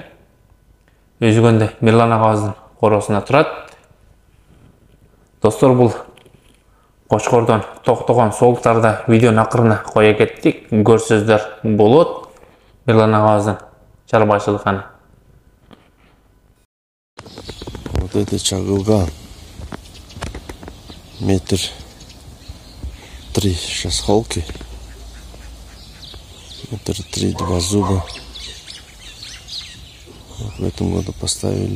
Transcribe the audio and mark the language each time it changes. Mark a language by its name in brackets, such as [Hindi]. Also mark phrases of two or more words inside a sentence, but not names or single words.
[Kyrgyz] Өзгөндө Мирлан агабыздын короосунда турат. Достор, бул кочкордон токтогон соолуктарда видеонун акырына кое кеттик. Көрсөздөр болот. Мирлан агабыздын чарбачылыгын. [Russian] Вот это чагылган. Метр 3 сейчас холки. Метр 3, 2 зуба. Вот в этом году поставили.